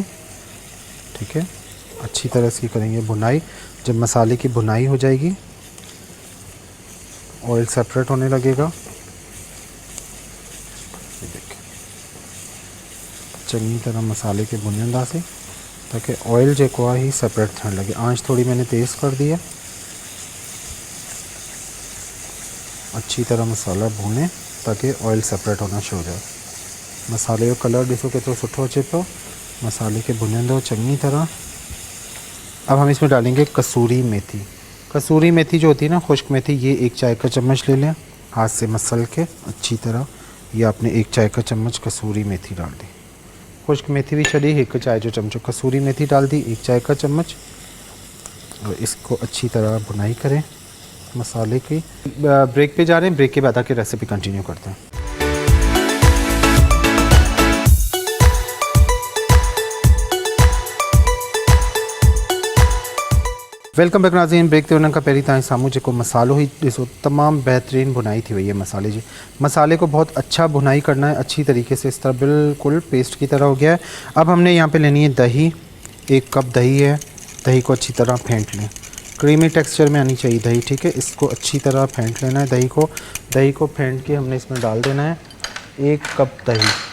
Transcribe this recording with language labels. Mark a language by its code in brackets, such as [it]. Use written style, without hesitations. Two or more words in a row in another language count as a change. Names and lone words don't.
[ur] ٹھیک ہے، اچھی طرح اس کی کریں گے بھنائی. جب مسالے کی بھنائی ہو جائے گی, [en] oil separate [ur] ہونے لگے گا. [sd] चंगी तरह मसाले के भुनंदासीं ताकि ऑयल जेको आहे ही सेपरेट थियण लगे। [ur] آنچ تھوڑی میں نے تیز کر دی ہے۔ اچھی طرح مسالا بھونے تاکہ [en] oil separate [ur] ہونا شروع ہو جائے. [sd] मसाले जो कलर ॾिसो केतिरो सुठो अचे पियो। मसाले के भुनंदो चंगी तरह [ur] اب ہم اس میں ڈالیں گے قصوری میتھی. قصوری میتھی جو ہوتی ہے نا، خشک میتھی، یہ 1 چائے کا چمچ لے لیں، ہاتھ سے مسل کے اچھی طرح. یہ آپ نے 1 چائے کا چمچ قصوری میتھی ڈال دی۔ خشک میتھی بھی چلی، 1 چائے جو چمچ قصوری میتھی ڈال دی، 1 چائے کا چمچ. اور اس کو اچھی طرح بھنائی کریں مسالے کی. بریک پہ جا رہے ہیں، بریک کے بعد آ کے ریسیپی کنٹینیو کرتے ہیں. [en] welcome back नाज़रीन। [sd] ब्रेक ते उन्हनि खां पहिरीं तव्हांजे साम्हूं जेको मसालो ही ॾिसो, तमाम बेहतरीन भुनाई थी वई है मसाले जी। [ur] مسالے کو بہت اچھا بھنائی کرنا ہے اچھی طریقے سے، اس طرح بالکل پیسٹ کی طرح ہو گیا ہے. اب ہم نے یہاں پہ لینی ہے دہی، 1 کپ دہی ہے. دہی کو اچھی طرح پھینٹ لیں, [en] creamy texture [ur] میں آنی چاہیے دہی، ٹھیک ہے. اس کو اچھی طرح پھینٹ لینا ہے دہی کو۔ دہی کو پھینٹ کے ہم نے اس میں ڈال دینا ہے 1 کپ دہی.